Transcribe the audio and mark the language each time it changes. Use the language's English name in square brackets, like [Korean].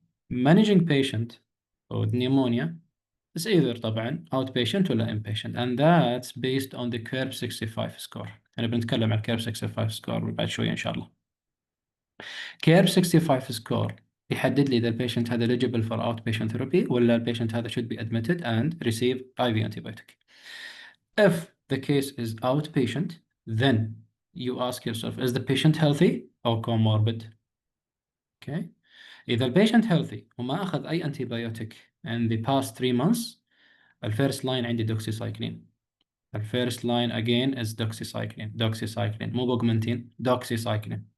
[English] Managing patient with pneumonia is either طبعا outpatient ولا inpatient, and that's based on the curve 65 score. [Arabic] أنا بنتكلم عن curve 65 score بعد شوية إن شاء الله. [English] curve 65 score [Arabic] يحدد لي إذا البيشنت هذا [English] eligible for outpatient therapy [Arabic] ولا البيشنت هذا [English] should be admitted and receive IV antibiotic. If the case is outpatient, then you ask yourself, is the patient healthy or comorbid? Okay. [Arabic] إذا البيشنت [English] healthy [Arabic] وما أخذ أي [English] antibiotic in the past 3 months, الفيرست line [Arabic] عندي [English] Doxycycline. الفيرست line again is doxycycline [Arabic] مو [English] Augmentin, doxycycline.